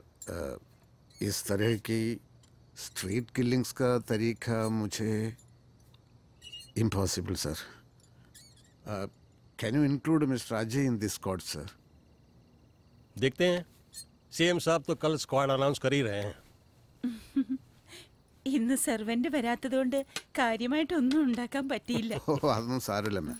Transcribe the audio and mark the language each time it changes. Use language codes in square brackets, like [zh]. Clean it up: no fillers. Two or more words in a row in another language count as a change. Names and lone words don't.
[hi] इस तरह की स्ट्रीट किलिंग्स का तरीका मुझे इम्पॉसिबल सर। [en] Can you include Mister Ajay in this squad sir? [hi] देखते हैं, सीएम साहब तो कल स्क्वाड अनाउंस कर ही रहे हैं। [ml] ഇന്ന് സെർവന്റ് വരാത്തതുകൊണ്ട് കാര്യമായിട്ടൊന്നും ഉണ്ടാക്കാൻ പറ്റിയില്ല. ഓ, അതൊന്നും സാരമില്ല മാം.